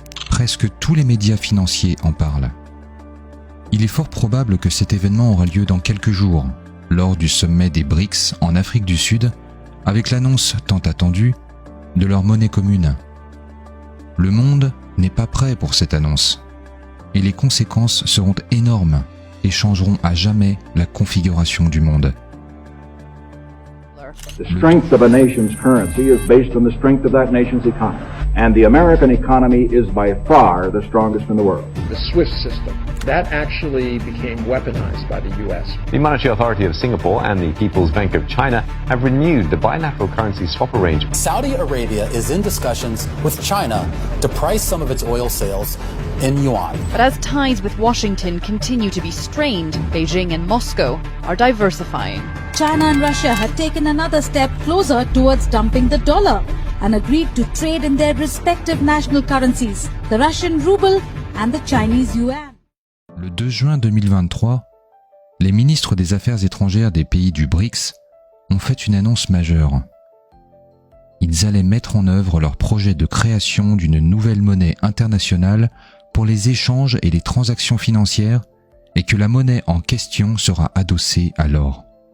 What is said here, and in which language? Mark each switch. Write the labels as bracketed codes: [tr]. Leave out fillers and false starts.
[fr] Presque tous les médias financiers en parlent. Il est fort probable que cet événement aura lieu dans quelques jours, lors du sommet des BRICS en Afrique du Sud, avec l'annonce tant attendue de leur monnaie commune. Le monde n'est pas prêt pour cette annonce, et les conséquences seront énormes et changeront à jamais la configuration du monde. [en] The strength of a nation's currency is based on the strength of that nation's economy. And the American economy is by far the strongest in the world. The SWIFT system, that actually became weaponized by the U.S. The Monetary Authority of Singapore and the People's Bank of China have renewed the bilateral currency swap arrangement. Saudi Arabia is in discussions with China to price some of its oil sales in yuan. But as ties with Washington continue to be strained, Beijing and Moscow are diversifying. China and Russia had taken another step closer towards dumping the dollar and agreed to trade in their respective national currencies, the Russian ruble and the Chinese yuan. [fr] Le 2 juin 2023, les ministres des Affaires étrangères des pays du BRICS ont fait une annonce majeure. Ils allaient mettre en œuvre leur projet de création d'une nouvelle monnaie internationale pour les échanges et les transactions financières et que la monnaie en question sera adossée à l'or.